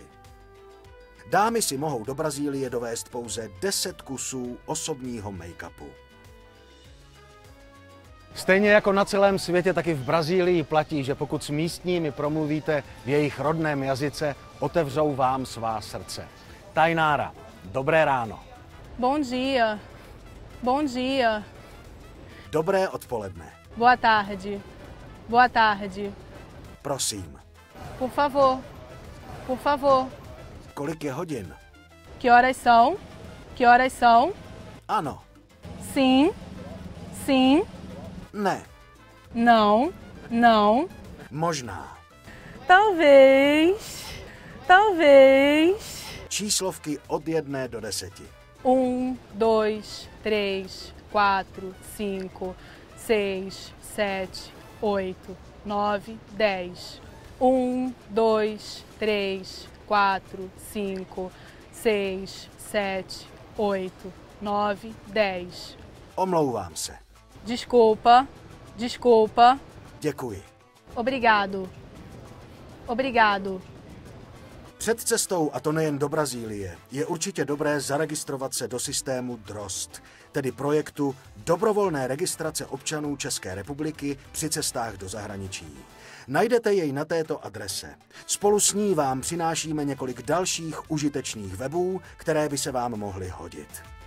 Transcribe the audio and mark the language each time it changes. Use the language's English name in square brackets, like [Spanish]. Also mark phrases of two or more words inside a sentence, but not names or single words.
[Czech] Dámy si mohou do Brazílie dovést pouze 10 kusů osobního make-upu. Stejně jako na celém světě, tak i v Brazílii platí, že pokud s místními promluvíte v jejich rodném jazyce, otevřou vám svá srdce. Tainara, dobré ráno. [Portuguese] Bom dia. Bom dia. [Czech] Dobré odpoledne. [Portuguese] Boa tarde. Boa tarde. [Czech] Prosím. [Portuguese] Por favor. Por favor. [Czech] Kolik je hodin? [Portuguese] Que horas são? Que horas são? [Czech] Ano. [Portuguese] Sim. Sim. [Czech] Ne. [Portuguese] Não. Não. [Czech] Možná. [Portuguese] Talvez. Talvez. [Czech] Číslovky od 1 do 10. [Portuguese] 1, 2, 3, 4, 5, 6, 7, 8, 9, 10. 1, 2, 3, 4, 5, 6, 7, 8, 9, 10. [Czech] Omlouvám se. [Portuguese] Desculpa, desculpa. [Czech] Děkuji. [Portuguese] Obrigado. Obrigado. [Czech] Před cestou, a to nejen do Brazílie, je určitě dobré zaregistrovat se do systému DROST, tedy projektu dobrovolné registrace občanů České republiky při cestách do zahraničí. Najdete jej na této adrese. Spolu s ní vám přinášíme několik dalších užitečných webů, které by se vám mohly hodit.